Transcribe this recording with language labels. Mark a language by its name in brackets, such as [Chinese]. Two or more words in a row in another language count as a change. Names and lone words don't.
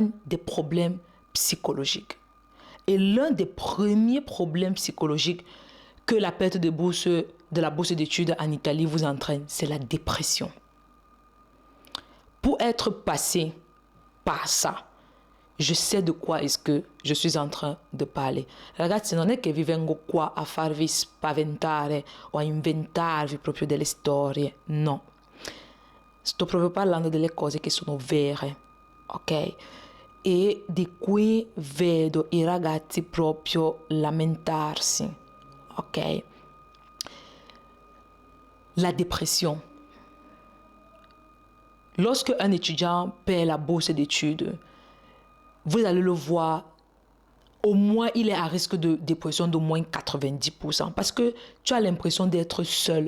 [French] Entraîne des problèmes psychologiques. Et l'un des premiers problèmes psychologiques que la perte de la bourse d'études en Italie vous entraîne, c'est la dépression. Pour être passé par ça, je sais de quoi est-ce que je suis en train [Italian] di parlare. Ragazzi, non è che vi vengo qua a farvi spaventare o a inventarvi proprio delle storie, no. Sto proprio parlando delle cose che sono vere, ok? E di cui vedo i ragazzi proprio lamentarsi, ok? [French] La dépression. Lorsque un étudiant paie la bourse d'études, vous allez le voir, au moins il est à risque de dépression d'au moins 90%, parce que tu as l'impression d'être seul.